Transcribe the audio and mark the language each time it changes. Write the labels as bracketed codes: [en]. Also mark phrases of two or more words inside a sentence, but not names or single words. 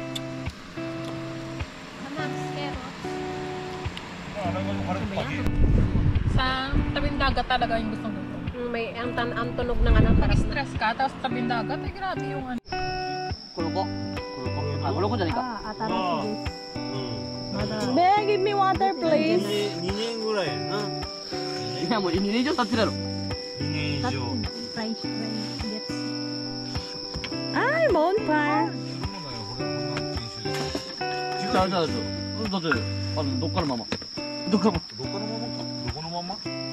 [tl] Sa tabing dagat talaga yung gustong gusto. May ang tunog ng ano, parang Stress ka, tapos tabing dagat, ay grabe yung ano. [ja] Kulko? Kulko じゃないか。 [en] Be, give me water, please. [ja] 2 年ぐらいやな。いやもう2年以上経ってるやろ。2年以上。 [tl] Ay, bonfire. [ja] じゃあだってどっからまま。どっからままか。どこのまま？